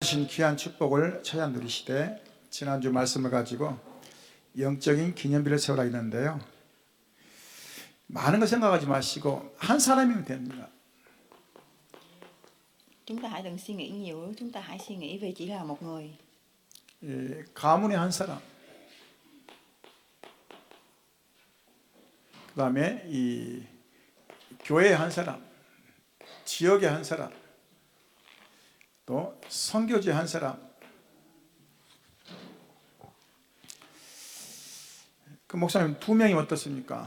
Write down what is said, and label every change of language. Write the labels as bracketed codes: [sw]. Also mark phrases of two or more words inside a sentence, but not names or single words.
[ko] 주신 귀한 축복을 찾아 누리시되 지난주 말씀을 가지고 영적인 기념비를 세우라 했는데요, 많은 거 생각하지 마시고 한 사람이면 됩니다. [vi] Chúng ta hãy đừng suy nghĩ nhiều, chúng ta hãy suy nghĩ về chỉ là một người. [ko] 가문의 한 사람, 그 다음에 이 교회의 한 사람, 지역의 한 사람, 또 선교지의 한 사람. 그 목사님 2명이 어떻습니까?